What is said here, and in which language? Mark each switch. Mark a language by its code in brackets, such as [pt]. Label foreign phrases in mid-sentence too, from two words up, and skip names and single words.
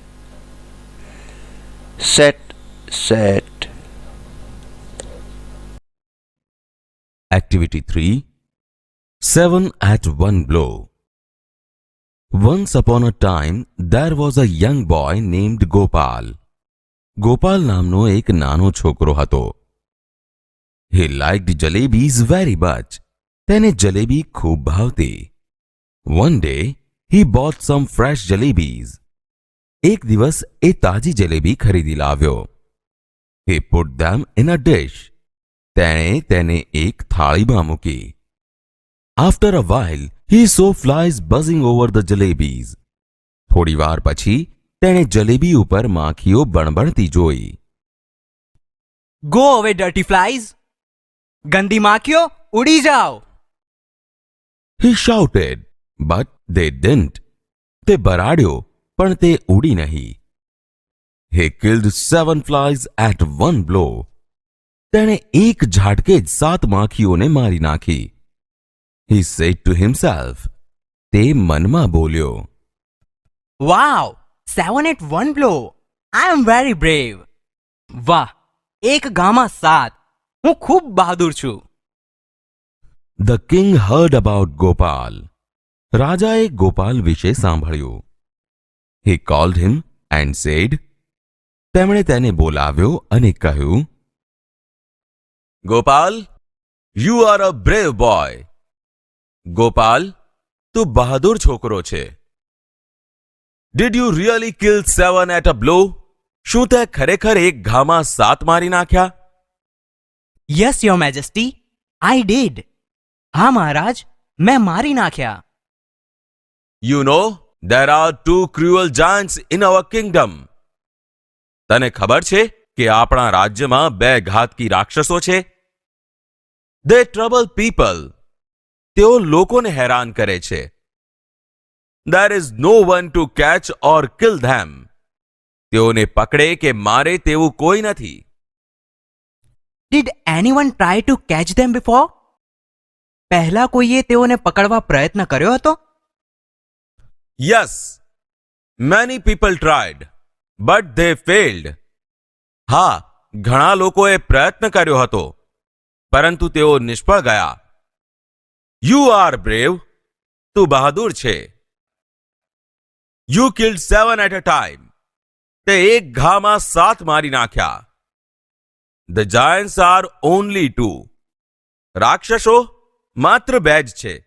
[en] Set set. Activity 3. 7 at one blow. Once upon a time, there was a young boy named Gopal. [gu] Gopal નામનો એક નાનો છોકરો હતો. [en] He liked jalebis very much. [gu] તેને જલેબી ખૂબ ભાવતી. [en] One day, he bought some fresh jalebis. [gu] એક દિવસ એ તાજી જલેબી ખરીદી લાવ્યો. [en] He put them in a dish. [gu] તેણે તેને એક થાળીમાં મૂકી. [en] After a while, he saw flies buzzing over the jalebis. [gu] થોડી વાર પછી તેણે જલેબી ઉપર માખીઓ બણબણતી જોઈ. [en] Go away, dirty flies! [gu] ગંદી માખીઓ, ઉડી જાઓ! [en] He shouted, but they didn't. [gu] તે બરાડ્યો, પણ તે ઉડી નહીં. [en] He killed 7 flies at one blow. [gu] તેણે એક ઝાટકે જ 7 માખીઓને મારી નાખી. [en] He said to himself. તે મનમાં બોલ્યો. Wow! 7 at one blow! I am very brave! [gu] વાહ! એક ગામાં 7! હું ખૂબ બહાદુર છું. [en] The king heard about Gopal. [gu] રાજાએ ગોપાલ વિશે સાંભળ્યું. [en] He called him and said, [gu] તેમણે તેને બોલાવ્યો અને કહ્યું, ગોપાલ, [en] you are a brave boy. [gu] ગોપાલ, તું બહાદુર છોકરો છે. [en] Did you really kill 7 at a blow? [gu] શું તે ખરેખર એક ઘામાં 7 મારી નાખ્યા? [en] Yes your majesty, I did. [gu] હા મહારાજ, મેં મારી નાખ્યા. [en] you know there are 2 cruel giants in our kingdom. [gu] તને ખબર છે કે આપણા રાજ્યમાં 2 ઘાતકી રાક્ષસો છે? [en] They trouble people. [gu] તેઓ લોકોને હેરાન કરે છે. [en] There is no one to catch or kill them. [gu] તેઓને પકડે કે મારે તેવું કોઈ નથી. [en] Did anyone try to catch them before? [gu] પહેલા કોઈએ તેઓને પકડવા પ્રયત્ન કર્યો હતો? [en] Yes, many people tried, but they failed. [gu] હા, ઘણા લોકોએ પ્રયત્ન કર્યો હતો, પરંતુ તેઓ નિષ્ફળ ગયા. [en] You are brave. [gu] તું બહાદુર છે. [en] You killed 7 at a time. [gu] તે એક ઘામાં 7 મારી નાખ્યા. [en] The giants are only 2. [gu] રાક્ષસો માત્ર 2 જ છે.